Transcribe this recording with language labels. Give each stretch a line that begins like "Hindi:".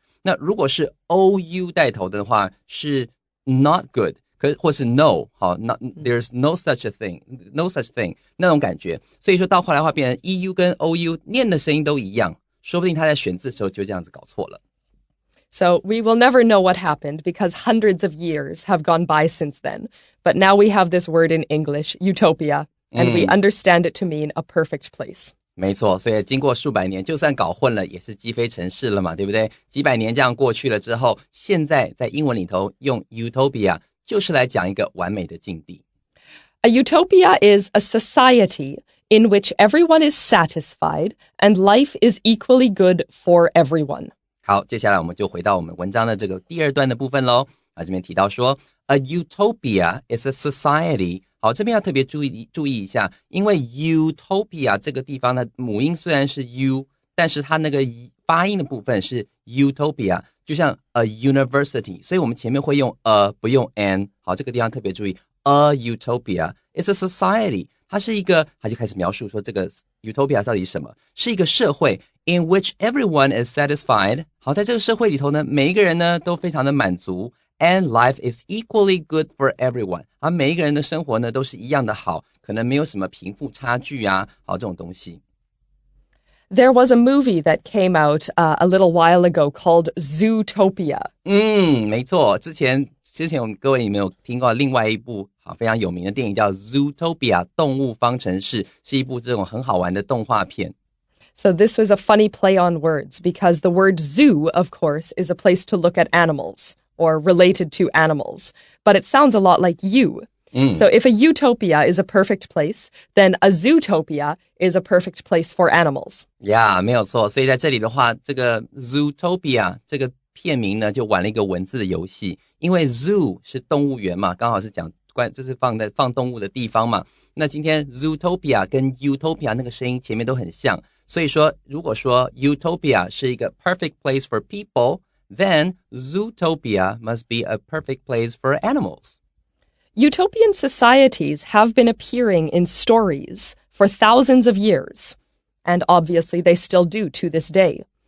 Chinese: 那如果是 OU 带头的话，是
English: not good。
Chinese: 或是 no 好 not,
English: there's no such thing
Chinese: 那种感觉，所以说到后来的话变成 EU 跟 OU 念的声音都一样，说不定他在选字的时候就这样子搞错了。
English: So we will never know what happened because hundreds of years have gone by since then. But now we have this word in English, utopia, and we understand it to mean a perfect place.
Chinese: 没错，所以经过数百年，就算搞混了，也是积非成是了嘛，对不对？几百年这样过去了之后，现在在英文里头用 utopia就是来讲一个完美的境地。
English: A utopia is a society in which everyone is satisfied and life is equally good for everyone.
Chinese: 好，接下来我们就回到我们文章的这个第二段的部分咯。这边提到说
English: A utopia is a society.
Chinese: 好，这边要特别注意一下，因为 utopia 这个地方呢，母音虽然是 u， 但是它那个发音的部分是 utopia， 就像 a university， 所以我们前面会用 a 不用 an。好，这个地方特别注意
English: a utopia is a society，
Chinese: 它就开始描述说这个 utopia 到底是什么，是一个社会
English: in which everyone is satisfied。
Chinese: 好，在这个社会里头呢，每一个人呢都非常的满足，
English: and life is equally good for everyone。
Chinese: 而每一个人的生活呢都是一样的好，可能没有什么贫富差距啊，好，这种东西。
English: There was a movie that came out a little while ago called Zootopia.
Chinese: 没错，之前我们各位有没有听过另外一部非常有名的电影叫 Zootopia 动物方程式，是一部这种很好玩的动画片。
English: So this was a funny play on words because the word zoo, of course, is a place to look at animals or related to animals, but it sounds a lot like you.So if a utopia is a perfect place, then a zootopia is a perfect place for animals.
Chinese: 没有错。所以在这里的话，这个 Zootopia 这个片名呢，就玩了一个文字的游戏。因为 zoo 是动物园嘛，刚好是讲就是放动物的地方嘛。那今天 Zootopia 跟 Utopia 那个声音前面都很像，所以说如果说 Utopia 是一个
English: perfect place for people, then Zootopia must be a perfect place for animals.Utopian societies have been appearing in stories for thousands of years, and obviously they still do to this day.